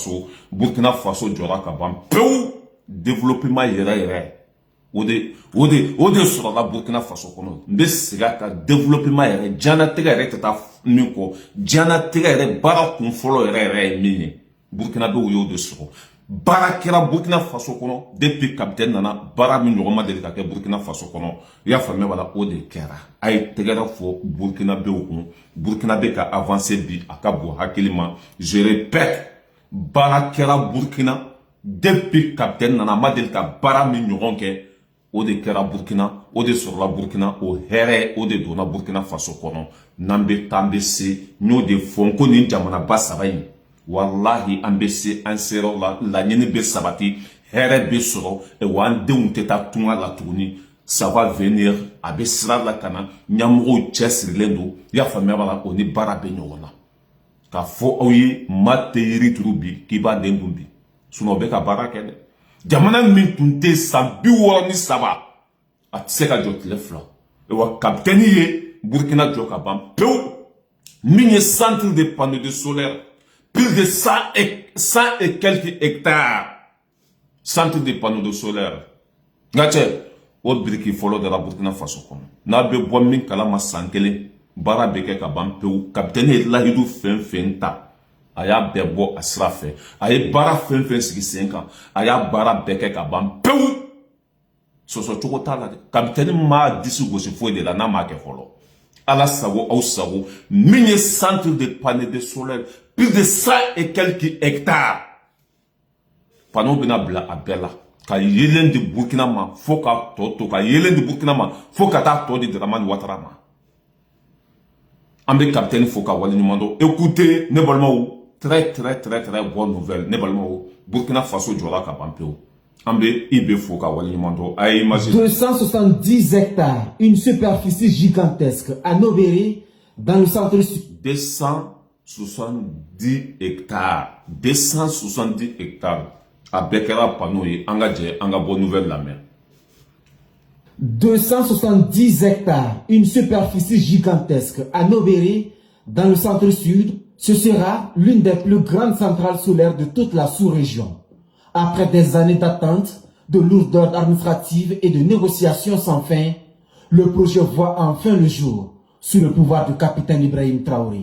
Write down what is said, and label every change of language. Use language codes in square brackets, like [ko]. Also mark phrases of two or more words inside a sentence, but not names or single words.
[bm] Faso jɔra ka ban pewu développement yɛrɛ yɛrɛ o de sɔrɔla Burkina Faso kɔnɔ n bɛ segin a kan développement yɛrɛ diɲɛlatigɛ yɛrɛ tɛ taa min kɔ diɲɛlatigɛ yɛrɛ baara kun fɔlɔ yɛrɛ ye min ye Burkinabew y'o de sɔrɔ baara kɛra Burkina Faso kɔnɔ [fr] depuis capitaine [bm] nana baara min ɲɔgɔn ma deli ka kɛ Burkina Faso kɔnɔ i y'a faamuya wala o de kɛra a ye tɛgɛrɛ fɔ Burkinabew kun Burkinabe ka avancer bi a ka bon hakili ma [fr] je répète [bm] baara kɛra Burkina [fr] depuis capitaine [bm] nana a ma deli ka baara min ɲɔgɔn kɛ o de kɛra Burkina o de sɔrɔla Burkina o hɛrɛ o de donna Burkina Faso kɔnɔ n'an bɛ taa an bɛ se n y'o de fɔ n ko nin jamanaba saba in wallahi an bɛ se an sera la laɲini bɛ sabati hɛrɛ bɛ sɔrɔ wa an denw tɛ taa tunga la tuguni [fr] ça va venir [bm] a bɛ sira la ka na ɲɛmɔgɔw cɛsirilen don i y'a faamuya b'a la o ni baara bɛ ɲɔgɔn na k'a fɔ aw ye maa tɛ yiri turu bi k'i b'a den dun bi sinon o bɛ ka baara kɛ dɛ jamana min tun tɛ san 63 a tɛ se ka jɔ tile 2 wa kapitɛni ye Burkina jɔ ka ban pewu min ye [fr] centre de panneaux de solaire plus de 100 et quelques hectares centre de panneaux de solaire [bm] nka cɛ o biriki fɔlɔ de la Burkina Faso kɔnɔ n'a bɛ bɔ min kalama san kelen baara bɛ kɛ ka ban pewu kapitɛni ye lahidu fɛn fɛn ta a y'a bɛɛ bɔ a sira fɛ a ye baara fɛn fɛn sigi sen kan a y'a baara bɛɛ kɛ ka ban pewu sɔsɔ cogo t'a la dɛ kapitɛni m'a disi gosi foyi de la n'a m'a kɛ fɔlɔ ala sago aw sago min ye [fr] centre de panneaux de solaire plus de 100 et quelques hectares [bm] panneau bɛna bila a bɛɛ la ka yelen di Burkina ma fo ka tɔ to ka yelen di Burkina ma fo ka taa tɔ di Dramani Ouattara ma an bɛ kapitɛni fo ka waleɲuman dɔn écoutez ne balimaw [fr] très bonne nouvelle [bm] ne balimaw Burkina Faso jɔra ka ban pewu an bɛ IB fo ka waleɲuman dɔn a ye imagine [fr] 270 hectares une superficie gigantesque à Nobéré dans le centre-sud [bm] 270 hectares a bɛɛ kɛra panneau ye an ka jɛ an ka bɔ nouvelle lamɛn [fr] 270 hectares, une superficie gigantesque à Nobéré, dans le centre-sud, ce sera l'une des plus grandes centrales solaires de toute la sous-région. Après des années d'attente, de lourdeurs administratives et de négociations sans fin, le projet voit enfin le jour, sous le pouvoir du capitaine Ibrahim Traoré.